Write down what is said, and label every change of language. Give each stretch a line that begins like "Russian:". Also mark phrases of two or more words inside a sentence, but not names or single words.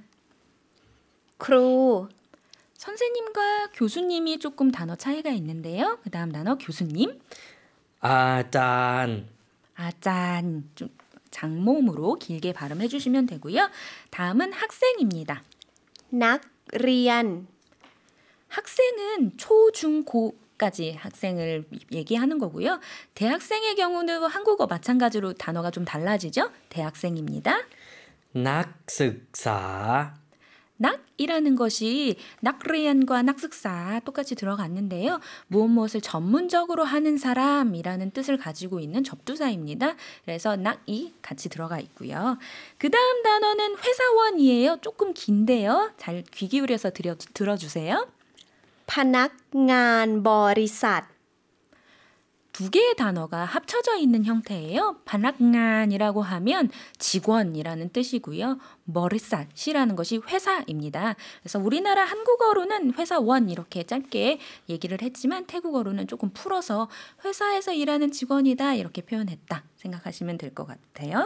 Thai: ครู
Korean: 선생님과 교수님이 조금 단어 차이가 있는데요. 그 다음 단어 교수님.
Thai: อาจารย์
Korean: 아짠. 좀 장모음으로 길게 발음해 주시면 되고요. 다음은 학생입니다.
Thai: นักเรียน
Korean: 학생은 초, 중, 고까지 학생을 얘기하는 거고요. 대학생의 경우는 한국어 마찬가지로 단어가 좀 달라지죠. 대학생입니다.
Thai: นักศึกษา
Korean: 낙이라는 것이 낙리안과 낙ศึกษา 똑같이 들어갔는데요. 무엇을 전문적으로 하는 사람이라는 뜻을 가지고 있는 접두사입니다. 그래서 낙이 같이 들어가 있고요. 그 다음 단어는 회사원이에요. 조금 긴데요. 잘 귀 기울여서 들어주세요.
Thai: พนักงานบริษัท
Korean: 두 개의 단어가 합쳐져 있는 형태예요. 바낙간이라고 하면 직원이라는 뜻이고요. 머리삿이라는 것이 회사입니다. 그래서 우리나라 한국어로는 회사원 이렇게 짧게 얘기를 했지만 태국어로는 조금 풀어서 회사에서 일하는 직원이다 이렇게 표현했다 생각하시면 될 것 같아요.